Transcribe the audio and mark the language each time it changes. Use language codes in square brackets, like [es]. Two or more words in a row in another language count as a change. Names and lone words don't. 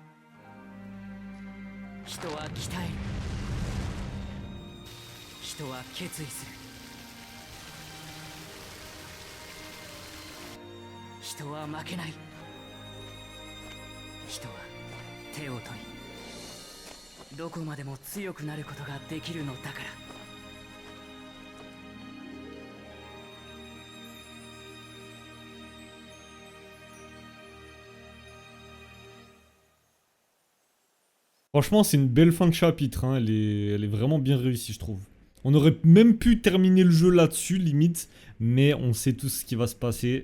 [ja] 人は鍛える。人は決意する。人は負けない。人は手を取り、どこまでも強くなることができるのだから。 [fr] Franchement, c'est une belle fin de chapitre, hein. Elle est vraiment bien réussie, je trouve. On aurait même pu terminer le jeu là-dessus, limite, mais on sait tout ce qui va se passer.